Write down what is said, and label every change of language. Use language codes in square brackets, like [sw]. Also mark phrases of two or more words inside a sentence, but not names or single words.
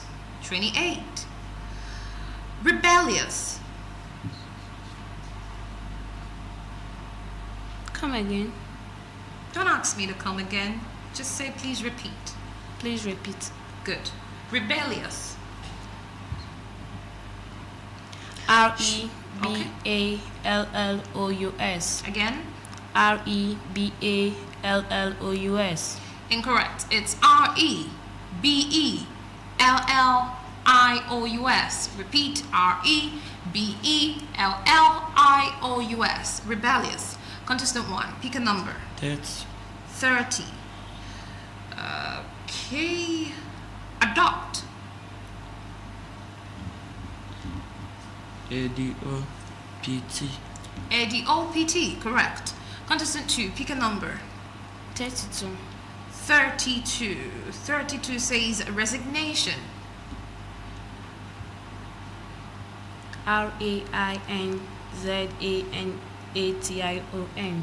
[en] 28. Rebellious. Come again. Don't ask me to come again. Just say please repeat. Please repeat. Good. Rebellious. R-E-B-A-L-L-O-U-S. Again? R-E-B-A-L-L-O-U-S. Incorrect. It's R-E-B-E-L-L-I-O-U-S. Repeat. R-E-B-E-L-L-I-O-U-S. Rebellious. Contestant 1, pick a number. 30. 30. Okay. Adopt. A-D-O-P-T. A-D-O-P-T. Correct. Contestant 2, pick a number. 32. 32. 32 says resignation. R-A-I-N-Z-A-N-A-T-I-O-N.